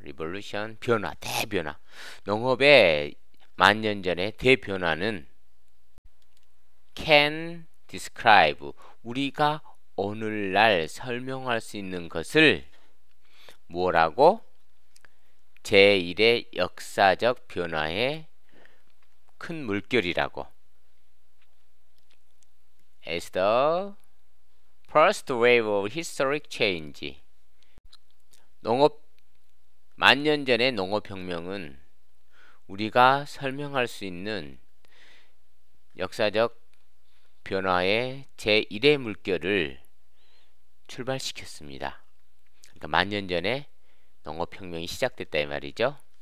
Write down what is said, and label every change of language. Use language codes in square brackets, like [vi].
[ko] 리볼루션 변화, 대변화. 농업의 만년 전의 대변화는 [en] can describe, [ko] 우리가 오늘날 설명할 수 있는 것을 뭐라고? 제1의 역사적 변화의 큰 물결이라고. [en] As the first wave of historic change. [ko] 만년 전의 농업혁명은 우리가 설명할 수 있는 역사적 변화의 제1의 물결을 출발시켰습니다. 그러니까 만년 전에 농업혁명이 시작됐다 이 말이죠.